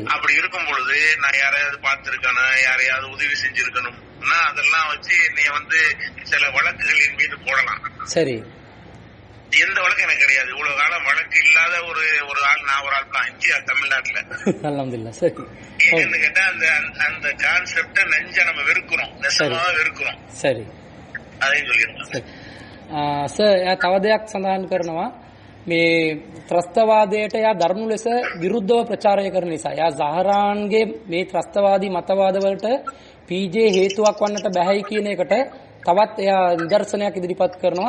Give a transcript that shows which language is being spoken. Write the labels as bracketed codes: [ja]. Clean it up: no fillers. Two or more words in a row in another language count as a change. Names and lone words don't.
[ta] அப்படி இருக்கும் பொழுது நான் யாரையாவது பார்த்திருக்கணும், யாரையாவது உதவி செஞ்சிருக்கணும், அதெல்லாம் வச்சு என்னைய சில வழக்குகள் என் மீது போடலாம். சரி. எந்த வழக்கு எனக்கு கிடையாது. இவ்வளவு காலம் வழக்கு இல்லாத ஒரு ஆள் நான் ஒரு ஆள் தான் இந்தியா தமிழ்நாட்டுல. என்னன்னு கேட்டா அந்த கான்செப்ட நெஞ்ச நம்ம வெறுக்கிறோம், நெசமாக வெறுக்கிறோம். சரி. அதையும் சொல்லிருக்கோம். [si] සර් තව දෙයක් සඳහන් කරනවා මේ ත්‍රස්තවාදයට යා දරුණු ලෙස විරුද්ධව ප්‍රචාරය කරන නිසා යා සහරාන්ගේ මේ ත්‍රස්තවාදී මතවාදවලට PJ හේතුවක් වන්නට බැහැයි කියන එකට තවත් එයා නිදර්ශනයක් ඉදිරිපත් කරනවා.